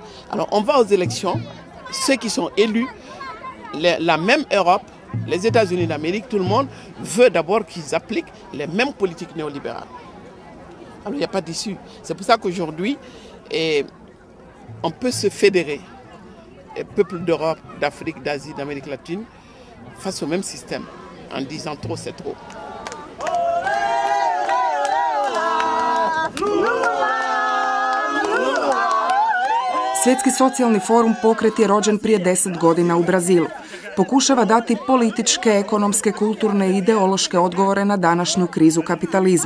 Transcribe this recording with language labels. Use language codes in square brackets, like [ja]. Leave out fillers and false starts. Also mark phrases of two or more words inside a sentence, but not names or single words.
[fr] Alors on va aux élections, ceux qui sont élus, la même Europe, les États-Unis d'Amérique, tout le monde veut d'abord qu'ils appliquent les mêmes politiques néolibérales. Alors il n'y a pas d'issue. C'est pour ça qu'aujourd'hui, on peut se fédérer, peuples d'Europe, d'Afrique, d'Asie, d'Amérique latine, face au même système, en disant trop c'est trop. [hr] Svjetski socijalni forum pokret je rođen prije 10 godina u Brazilu. Pokušava dati političke, ekonomske, kulturne i ideološke odgovore na današnju krizu kapitalizma.